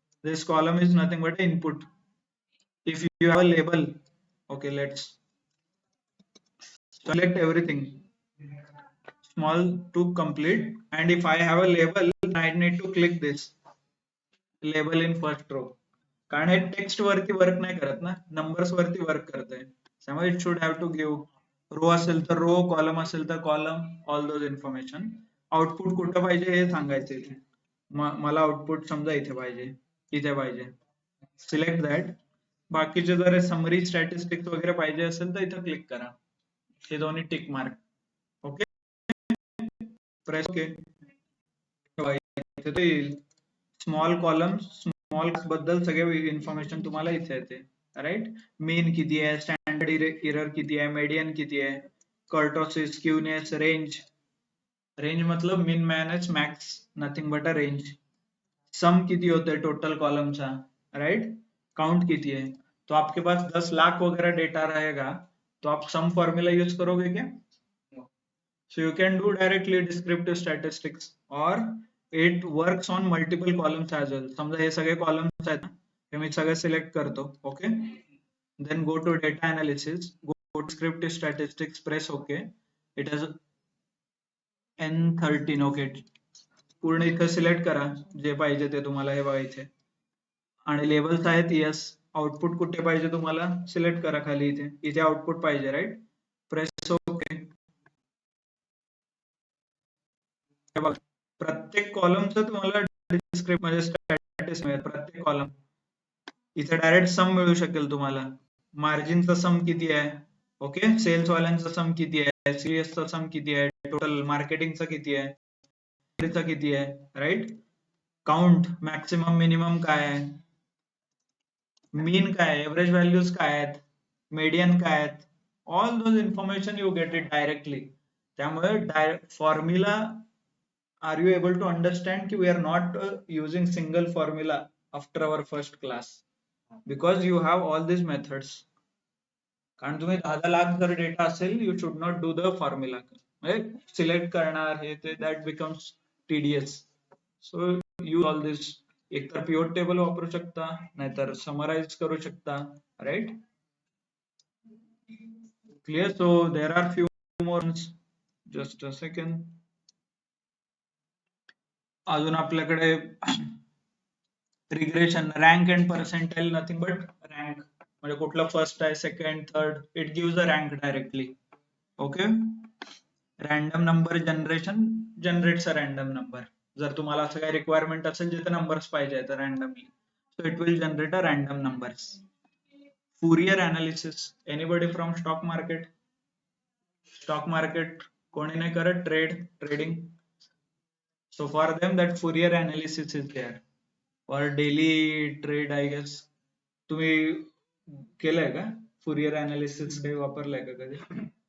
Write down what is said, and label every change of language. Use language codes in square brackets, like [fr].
[en] This column is nothing but input. If you have a label, okay, let's select everything small to complete, and if I have a label, I need to click this label in first row. [mr] कारण हे text वरती work नाही करत ना, numbers वरती work करते. त्यामुळे [en] it should have to give [mr] row असेल तर रो, कॉलम असेल तर column, all those information. Output कुठं पाहिजे हे सांगायचं इथे. मला आउटपुट समजा इथे पाहिजे, इथे पाहिजे, सिलेक्ट दॅट. बाकीचे जर समरी स्टॅटिस्टिक्स वगैरे पाहिजे असेल तर इथं क्लिक करा, हे दोन्ही tick mark. Okay, press okay. इथे येईल स्मॉल कॉलम, स्मॉल बद्दल सगळे इन्फॉर्मेशन तुम्हाला इथे येते. राईट, मीन किती आहे, स्टँडर्ड एरर किती आहे, मीडियन किती आहे, कर्टोसिस, स्क्यूनेस, रेंज. रेंज [hi] मतलब [mr] मीन minus max, [en] Nothing but a range. [mr] सम किती होते टोटल कॉलमचा, राइट, काउंट किती [hi] है. तो आपके पास 10 लाख वगैरह डेटा रहेगा तो आप सम फॉर्मूला यूज करोगे क्या? [en] So you can do directly descriptive statistics, or it works on multiple columns as well. [mr] समजा हे सगळे columns आहेत ना, हे मी सगळे सिलेक्ट करतो. [en] Okay, then go to data analysis, go to descriptive statistics, press OK. It has N13. [mr] Okay, पूर्ण इथे सिलेक्ट करा जे पाहिजे ते तुम्हाला. हे बघा इथे आणि लेबल्स आहेत. यस, आउटपुट कुठे पाहिजे तुम्हाला सिलेक्ट करा खाली, इथे इथे आउटपुट पाहिजे. Right, press okay. प्रत्येक कॉलमचं तुम्हाला डिस्क्रिप्ट म्हणजे स्टॅटिस्टिक्स मिळेल. प्रत्येक कॉलम इथे डायरेक्ट सम मिळू शकेल तुम्हाला. मार्जिनचा सम किती आहे, ओके, सेल्स वाल्यांचा सम किती आहे, सीएसचा सम किती आहे, टोटल मार्केटिंगचा किती आहे, किती आहे, राईट, काउंट, मॅक्सिमम मिनिमम काय आहे, मीन काय आहे, एव्हरेज व्हॅल्यूज काय आहेत, मीडियन काय आहेत, [en] All those information you get it directly. [mr] त्यामुळे formula, [en] are you able to understand कि we are not using single formula after our first class, because you have all these methods. [mr] कारण तुम्ही 10 लाख जर data असेल, [en] you should not do the formula, [mr] म्हणजे select करणार हे ते, [en] that becomes tedious. So use all this. [mr] एक तर pivot table वापरू शकता, नाहीतर summarize करू शकता. [en] right, clear? So there are few more ones. Just a second. [mr] अजून आपल्याकडे regression, rank and percentile, nothing but rank, म्हणजे कुठला फर्स्ट आहे, second, third, [en] It gives a rank directly. [mr] Okay, random number generation [en] Generates a random number. [mr] जर तुम्हाला असं काही requirement असेल जिथे नंबर्स पाहिजे तर randomly, [en] So it will generate a random numbers. Fourier analysis, anybody from stock market? [mr] Stock market कोणी नाही करत, trading. [en] So for them that Fourier analysis is there, or daily trade, I guess. [mr] तुम्ही केलंय का Fourier analysis, काही वापरलंय का कधी?